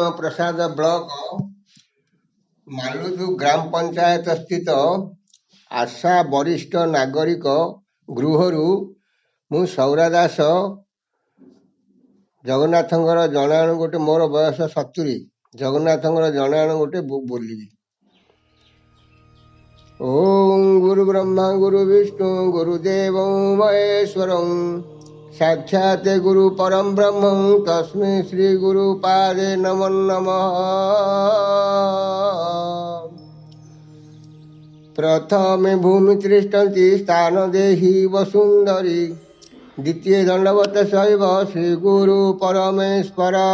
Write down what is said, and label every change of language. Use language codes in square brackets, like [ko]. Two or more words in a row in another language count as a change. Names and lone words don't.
[or] ପ୍ରସାଦ ବ୍ଲକ ମାଲୁଦ ଗ୍ରାମ ପଞ୍ଚାୟତ ସ୍ଥିତ ଆଶା ବରିଷ୍ଠ ନାଗରିକ ଗୃହରୁ ମୁ ସୌରା ଦାସ ଜଗନ୍ନାଥଙ୍କର ଜଣାଣ ଗୋଟେ ମୋର ବୟସ 70 ଜଗନ୍ନାଥଙ୍କର ଜଣାଣ ଗୋଟେ ବୋଲି। [sa] ओम गुरु ब्रह्मा गुरु विष्णु गुरुदेव महेश्वरं साक्षात गुरु परम ब्रह्म तस्मै श्री गुरु पादे नमो नमः। प्रथमे भूमि तिष्ठन्ति स्थान देहि वसुंधरी द्वितीय दंडवत शैव श्री गुरु परमेश्वर।